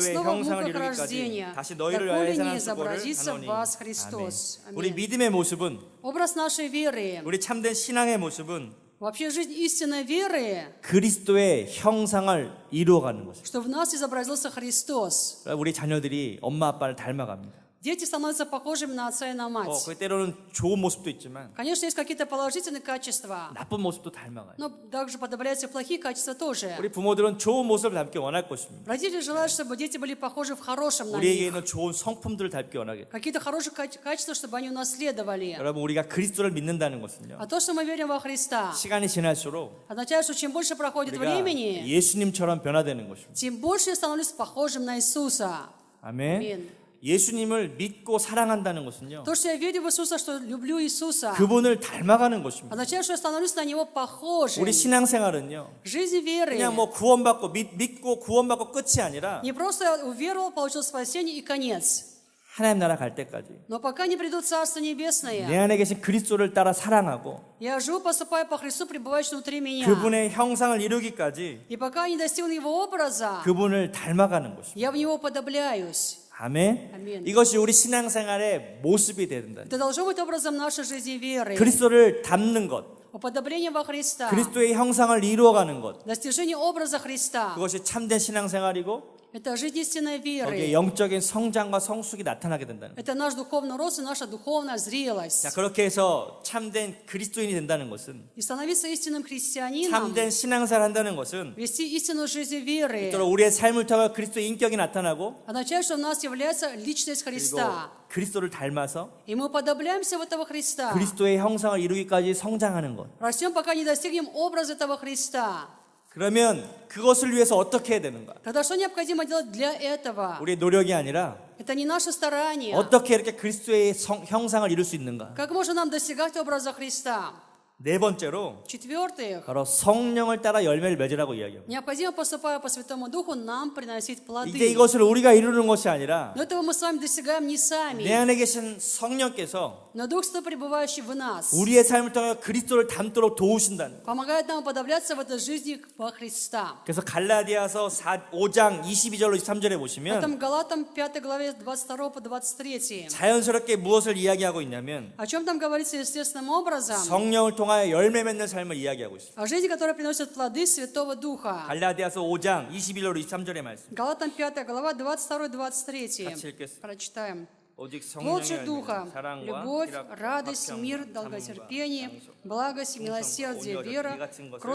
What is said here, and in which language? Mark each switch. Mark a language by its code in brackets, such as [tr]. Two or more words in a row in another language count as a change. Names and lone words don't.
[ko] 그리스도의 [ru] снова в [ko] 형상을 [ru] муках [ko] 이루기까지 [ru] рождения, [ko] 다시 너희를 위하여 [ru] доколе не [ko] 행한 수고를 [ru] изобразится в [ko] 하노니. [ru] вас [ko] 아멘. [ru] Христос. [ko] 우리 [ru] Аминь. [ko] 믿음의 모습은 [ru] Образ нашей веры, [ko] 우리 참된 신앙의 모습은 [ru] вообще жизнь истинной веры, [ko] 그리스도의 형상을 이루어가는 것입니다. [ru] что в нас изобразился Христос. [ko] 우리 자녀들이 엄마 아빠를 닮아갑니다. [ru] Дети становятся похожими на отца и на мать. [ko] 그 때로는 좋은 모습도 있지만 [ru] Конечно, есть какие-то положительные качества, [ko] 나쁜 모습도 닮아가요. [ru] но также подобляются плохие качества тоже. [ko] 우리 부모들은 좋은 모습을 닮기 원할 것입니다. [ru] Родители желают, чтобы дети были похожи в хорошем на них. [ko] 우리에게 있는 좋은 성품들을 닮기 원하겠다. [ru] Какие-то хорошие качества, чтобы они унаследовали. [ko] 여러분 우리가 그리스도를 믿는다는 것은요. [ru] А то, что мы верим во Христа, [ko] 시간이 지날수록 [ru] означает, что чем больше проходит [ko] 우리가 [ru] времени, [ko] 예수님처럼 변화되는 것입니다. [ru] тем больше я становлюсь похожим на Иисуса. [ko] 아멘. [ru] Аминь. [ko] 예수님을 믿고 사랑한다는 것은요. [ru] То, что я верю в Иисуса, что люблю Иисуса, [ko] 그분을 닮아가는 것입니다. [ru] означает, что я становлюсь на Него похожим. [ko] 우리 신앙생활은요. [ru] Жизнь веры [ko] 그냥 뭐 구원받고 믿고 구원받고 끝이 아니라 [ru] не просто уверовал, получил спасение и конец. [ko] 하나님 나라 갈 때까지 [ru] Но пока не придут Царство [ko] 내 [ru] Небесное, [ko] 안에 계신 그리스도를 따라 사랑하고 [ru] я живу, поступаю по Христу, пребывающий внутри меня. [ko] 그분의 형상을 이루기까지 [ru] И пока не достигну Его образа, [ko] 그분을 닮아가는 것입니다. [ru] я в Него подобляюсь. [ko] 아멘. 아멘. 이것이 우리 신앙생활의 모습이 된다. [ru] Это должно быть образом нашей жизни веры. [ko] 그리스도를 닮는 것, [ru] Уподобление во Христа. [ko] 그리스도의 형상을 이루어가는 것, [ru] Достижение образа Христа. [ko] 그것이 참된 신앙생활이고 [ru] Это жизнь истинной [ko] 거기에 [ru] веры. [ko] 영적인 성장과 성숙이 나타나게 된다는 거예요. [ru] Это наш духовный рост и наша духовная [ko] 자, [ru] зрелость. [ko] 그렇게 해서 참된 그리스도인이 된다는 것은 [ru] И становиться истинным христианином, [ko] 참된 신앙생활 한다는 것은 [ru] вести истинную жизнь веры, [ko] 또 우리의 삶을 통해 그리스도의 인격이 나타나고 [ru] означает, что у нас является личность [ko] 그리고 [ru] Христа. [ko] 그리스도를 닮아서 [ru] И мы подобляемся в этого Христа. [ko] 그리스도의 형상을 이루기까지 성장하는 것. [ru] Растем, пока не достигнем образа этого Христа. [ko] 그러면 그것을 위해서 어떻게 해야 되는가? [ru] Тогда что необходимо делать для этого? [ko] 우리의 노력이 아니라 [ru] Это не наше старание. [ko] 어떻게 이렇게 그리스도의 형상을 이룰 수 있는가? [ru] Как можно нам достигать образа Христа? [ko] 네 번째로 [ru] В-четвертых, [ko] 바로 성령을 따라 열매를 맺으라고 이야기합니다. [ru] необходимо, поступая по Святому Духу, нам приносить [ko] 이제 [ru] плоды. [ko] 이것을 우리가 이루는 것이 아니라 [ru] Но этого мы с вами достигаем не [ko] 내 [ru] сами, [ko] 안에 계신 성령께서 [ru] но Дух Святой, пребывающий в нас, [ko] 우리의 삶을 통해 그리스도를 닮도록 도우신다는 거예요. [ru] помогает нам уподобляться в этой жизни во Христа. [ko] 그래서 갈라디아서 5장 22절로 23절에 보시면 [ru] Поэтому Галатам 5 главе 22 по 23. [ko] 자연스럽게 무엇을 이야기하고 있냐면 [ru] О чем там говорится естественным образом? [ko] 성령을 통하여 열매 맺는 삶을 이야기하고 있습니다. [ru] О жизни, которая приносит плоды Святого Духа. [ko] 갈라디아서 5장 21절로 23절의 말씀. [ru] Галатам 5 глава 22-23. [ko] 같이 읽겠습니다. [ru] Прочитаем. [ko] 오직 [ru] Плод [ko] 성령의 [ru] же Духа, [ko] 열매는 사랑과 [ru] любовь, [ko] 희락, [ru] радость, [ko] 화평, [ru] мир, [ko] 담과 [ru] долготерпение, [ko] 양속, [ru] благость, милосердие, [ko] 온유하여 [ru] вера, [ko] 이 같은 것을